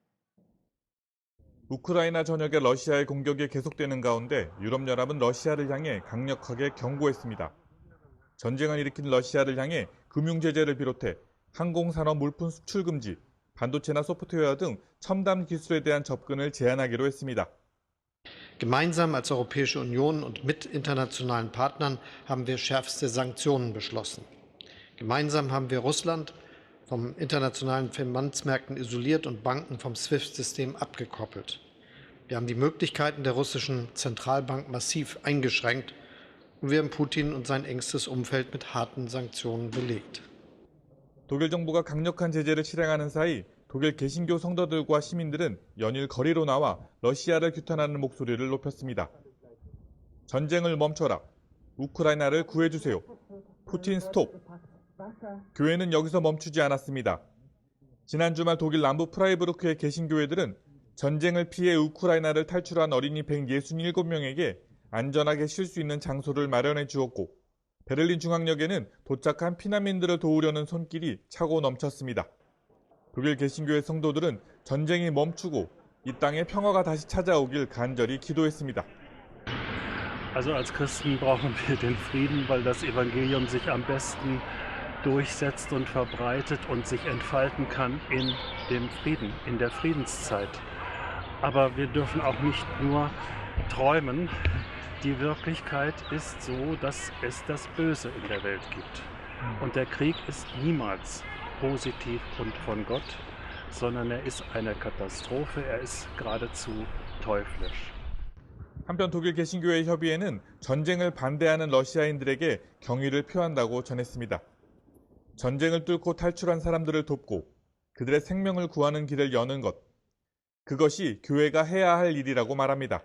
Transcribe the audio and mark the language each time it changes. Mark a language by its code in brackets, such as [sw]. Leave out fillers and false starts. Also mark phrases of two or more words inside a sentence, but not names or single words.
[ko] 우크라이나 전역의 러시아의 공격이 계속되는 가운데 유럽연합은 러시아를 향해 강력하게 경고했습니다. 전쟁을 일으킨 러시아를 향해 금융제재를 비롯해 항공산업 물품 수출 금지, 반도체나 소프트웨어 등 첨단 기술에 대한 접근을 제한하기로 했습니다. [de] Gemeinsam als Europäische Union und mit internationalen Partnern haben wir schärfste Sanktionen beschlossen. Gemeinsam haben wir Russland vom internationalen Finanzmärkten isoliert und Banken vom SWIFT-System abgekoppelt. Wir haben die Möglichkeiten der russischen Zentralbank massiv eingeschränkt und wir haben Putin und sein engstes Umfeld mit harten Sanktionen belegt. [ko] 독일 정부가 강력한 제재를 실행하는 사이 독일 개신교 성도들과 시민들은 연일 거리로 나와 러시아를 규탄하는 목소리를 높였습니다. 전쟁을 멈춰라. 우크라이나를 구해주세요. 푸틴 스톱. 교회는 여기서 멈추지 않았습니다. 지난 주말 독일 남부 프라이부르크의 개신교회들은 전쟁을 피해 우크라이나를 탈출한 어린이 167명에게 안전하게 쉴 수 있는 장소를 마련해 주었고 베를린 중앙역에는 도착한 피난민들을 도우려는 손길이 차고 넘쳤습니다. 독일 개신교회 성도들은 전쟁이 멈추고 이 땅에 평화가 다시 찾아오길 간절히 기도했습니다. [de] Also als Christen brauchen wir den Frieden, weil das Evangelium sich am besten durchsetzt und verbreitet und sich entfalten kann in dem Frieden, in der Friedenszeit. Aber wir dürfen auch nicht nur träumen. Die Wirklichkeit ist so, dass es das Böse in der Welt gibt. Und der Krieg ist niemals positiv und von Gott, sondern er ist eine Katastrophe, er ist geradezu teuflisch. [ko] 한편 독일 개신교회 협의회는 전쟁을 반대하는 러시아인들에게 경의를 표한다고 전했습니다. 전쟁을 뚫고 탈출한 사람들을 돕고 그들의 생명을 구하는 길을 여는 것, 그것이 교회가 해야 할 일이라고 말합니다.